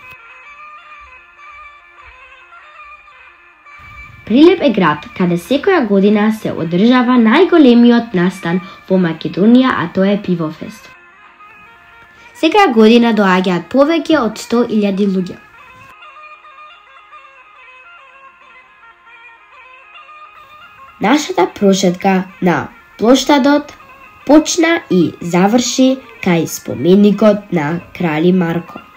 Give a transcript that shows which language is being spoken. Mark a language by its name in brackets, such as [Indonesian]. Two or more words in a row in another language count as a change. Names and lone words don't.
[Macedonian] Прилеп е град каде секоја година се одржава најголемиот настан во Македонија, а тоа е Пивофест. Секоја година доаѓаат повеќе од 100.000 луѓе. Нашата прошетка на плоштадот почна и заврши кај споменикот на крали Марко.